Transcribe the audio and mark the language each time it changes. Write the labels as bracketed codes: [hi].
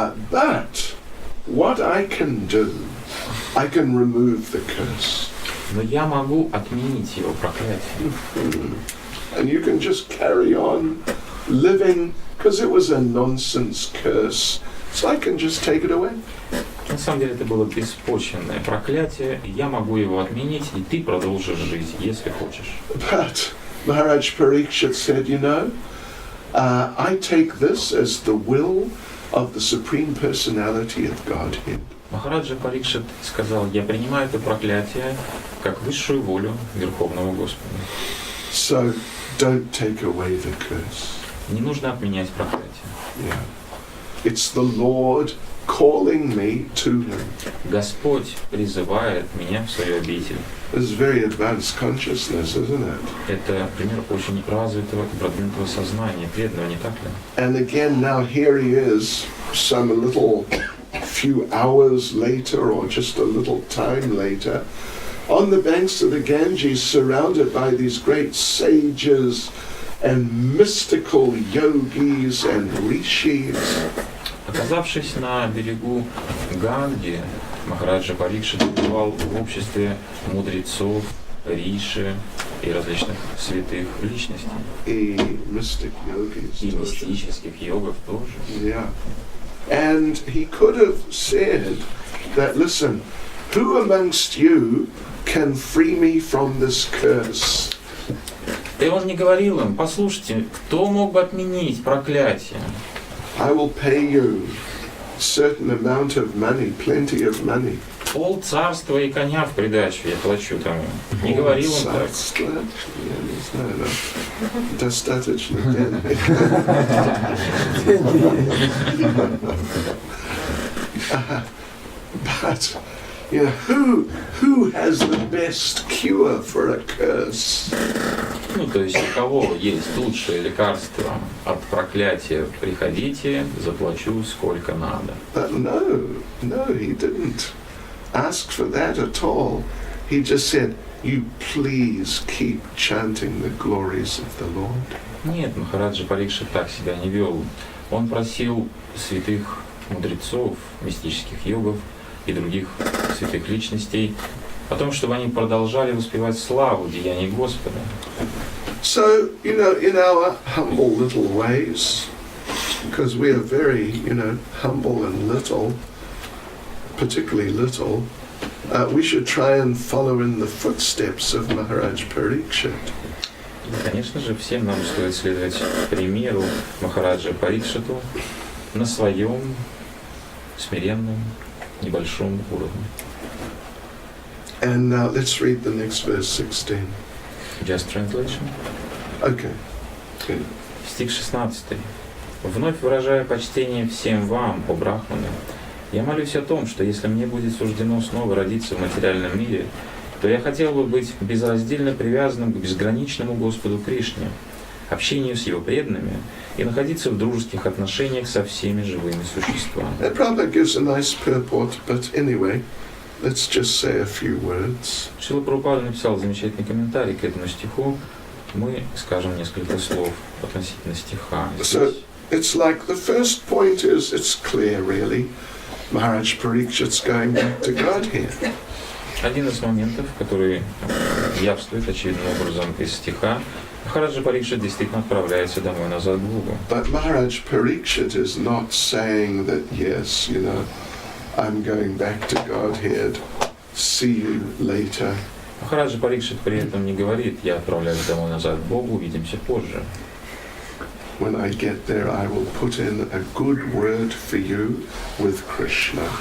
[en] But what I can do, I can remove the curse. [ru] Но я могу отменить его проклятие. [en] And you can just carry on living, because it was a nonsense curse. So I can just take it away. [ru] На самом деле это было беспочвенное проклятие, и я могу его отменить, и ты продолжишь жить, если хочешь. [en] But Maharaj Parikshit said, you know, I take this as the will of the Supreme Personality of Godhead. [ru] Махараджа Парикшит сказал, я принимаю это проклятие как высшую волю Верховного Господа. [en] So don't take away the curse. [ru] Не нужно отменять проклятие. [en] Yeah. It's the Lord calling me to Him. [ru] Господь призывает меня в свою обитель. [en] This is very advanced consciousness, isn't it? [ru] Это пример очень развитого и продвинутого сознания, преданного, не так ли? [en] And again, now here he is, some little few hours later or just a little time later, on the banks of the Ganges, surrounded by these great sages and mystical yogis and rishis. [ru] Оказавшись на берегу Ганги, Махараджа Парикшит пребывал в обществе мудрецов, риши и различных святых личностей. [en] И mystic yogis. [ru] И мистических йогов тоже. [en] Yeah. And he could have said that, listen, who amongst you can free me from this curse? [ru] И он не говорил им, послушайте, кто мог бы отменить проклятие? [en] I will pay you a certain amount of money, plenty of money. [ru] Пол царства и коня в придачу я плачу тому. Не говорил он так. Я не знаю, но достаточно денег. [en] But, you know, who has the best cure for a curse? [ru] Ну, то есть у кого есть лучшее лекарство от проклятия, приходите, заплачу сколько надо. [en] But no, he didn't ask for that at all. He just said, you please keep chanting the glories of the Lord. [ru] Нет, Махараджа Парикшит так себя не вел. Он просил святых мудрецов, мистических йогов и других святых личностей о том, чтобы они продолжали воспевать славу деяний Господа. [en] So, you know, in our humble little ways, because we are very, you know, humble and little, particularly little, we should try and follow in the footsteps of Maharaj Parikshit. [ru] И, конечно же, всем нам стоит следовать примеру Махараджа Парикшиту на своем смиренном, небольшом уровне. [en] And now let's read the next verse 16. Just translation. Okay. [ru] Стих 16. «Вновь выражая почтение всем вам, о брахманы, я молюсь о том, что если мне будет суждено снова родиться в материальном мире, то я хотел бы быть безраздельно привязанным к безграничному Господу Кришне, общению с Его преданными и находиться в дружеских отношениях со всеми живыми существами». [en] That probably gives a nice purport, but anyway, let's just say a few words. [ru] Шрила Прабхупада написал замечательный комментарий к этому стиху. Мы скажем несколько слов относительно стиха. [en] So it's like the first point is, it's clear really, Maharaj Parikshit's going back to Godhead. [ru] Один из моментов, который явствует очевидным образом из стиха, Махараджа Парикшит действительно отправляется домой назад к Богу. [en] But Maharaj Parikshit is not saying that, yes, you know, I'm going back to Godhead, see you later. [ru] Махараджа Парикшит при этом не говорит, я отправляюсь домой назад к Богу, увидимся позже. [en] When I get there, I will put in a good word for you with Krishna.